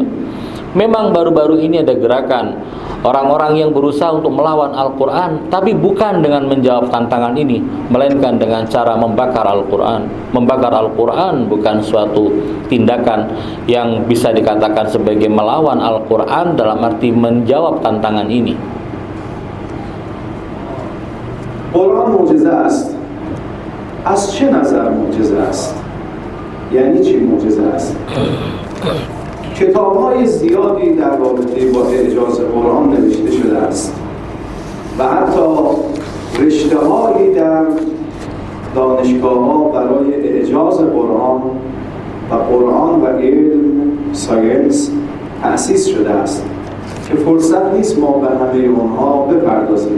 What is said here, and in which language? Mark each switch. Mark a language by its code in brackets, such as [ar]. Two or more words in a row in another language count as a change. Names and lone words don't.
[id] Memang baru-baru ini ada gerakan orang-orang yang berusaha untuk melawan Al-Quran, tapi bukan dengan menjawab tantangan ini, melainkan dengan cara membakar Al-Quran. Membakar Al-Quran bukan suatu tindakan yang bisa dikatakan sebagai melawan Al-Quran dalam arti menjawab tantangan ini. [fa] قرآن معجزه است. از چه نظر معجزه است؟ یعنی چی معجزه است؟ کتاب‌های زیادی در رابطه با اعجاز قرآن نوشته شده است و حتی رشته‌هایی در دانشگاه‌ها برای اعجاز قرآن و علم ساینس تأسیس شده است که فرصت نیست ما به همه اونها بپردازیم.